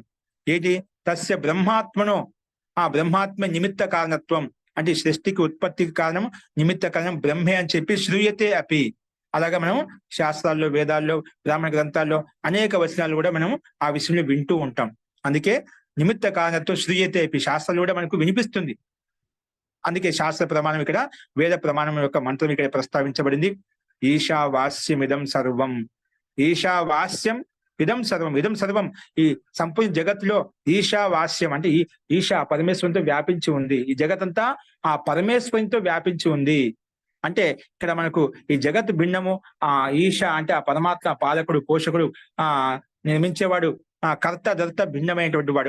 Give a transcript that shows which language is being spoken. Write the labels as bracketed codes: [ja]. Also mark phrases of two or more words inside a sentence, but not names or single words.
[te] ఏంటి [sa] తస్య బ్రహ్మాత్మనో, [te] ఆ బ్రహ్మాత్మ నిమిత్త కారణత్వం అంటే సృష్టికి ఉత్పత్తికి కారణం నిమిత్త కారణం బ్రహ్మే అని చెప్పి [sa] శ్రూయతే అపి, [te] అలాగా మనం శాస్త్రాల్లో, వేదాల్లో, బ్రాహ్మణ గ్రంథాల్లో అనేక వచనాలు కూడా మనం ఆ విషయంలో వింటూ ఉంటాం. అందుకే నిమిత్త కారణత్వం [sa] శ్రూయతే అపి, [te] శాస్త్రాలు కూడా మనకు వినిపిస్తుంది. అందుకే శాస్త్ర ప్రమాణం ఇక్కడ, వేద ప్రమాణం యొక్క మంత్రం ఇక్కడ ప్రస్తావించబడింది. [sa] ఈశావాస్యమిదం సర్వం, ఈశావాస్యం ఇదం సర్వం, ఇదం సర్వం [te] ఈ సంపూర్ణ జగత్తులో ఈశావాస్యం అంటే ఈ ఈశా పరమేశ్వరంతో వ్యాపించి ఉంది. ఈ జగత్తంతా ఆ పరమేశ్వరంతో వ్యాపించి ఉంది. అంటే ఇక్కడ మనకు ఈ జగత్ భిన్నము, ఈశ అంటే ఆ పరమాత్మ పాలకుడు, పోషకుడు, నిర్మించేవాడు, కర్త, ధర్త భిన్నమైనటువంటి వాడు.